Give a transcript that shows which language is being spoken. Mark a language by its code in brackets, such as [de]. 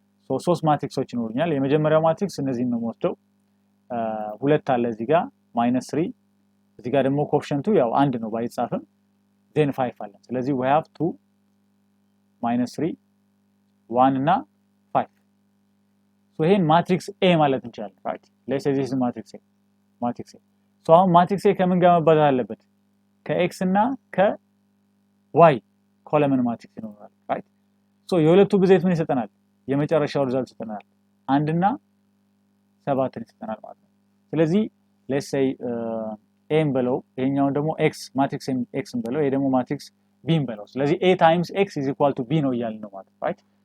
[am] ሶስት ማትሪክሶች ይኖሩኛል። የመጀመሪያው ማትሪክስ እነዚህን ነው የምወስደው። ሁለት አለ እዚህ ጋር -3 እዚህ ጋር ደግሞ ኮኤፊሺየንቱ ያው አንድ ነው ባይጻፍም then 5 አለ። ስለዚህ [en] we have 2 -3 1 [am] እና 5 ይሄን ማትሪክስ A ማለት እንችላለን right? [en] let's say this is matrix A [am] አሁን ማትሪክስ A ከምን ጋር መባዛት አለበት? ከx እና ከy ኮለመን ማትሪክስ ይኖራል right? የሁለቱ ብዜት ምን ይሰጠናል? የመጨረሻው ሪዛልት ይሰጠናል 1 እና 7 ይሰጠናል ማለት ነው። ስለዚህ let's say A እንበለው፣ ይሄኛውን ደግሞ x ማትሪክስ x እንበለው፣ ይሄ ደግሞ ማትሪክስ B እንበለው። ስለዚህ [en] A times x is equal to B [am] ነው እያልን ነው ማለት ነው right?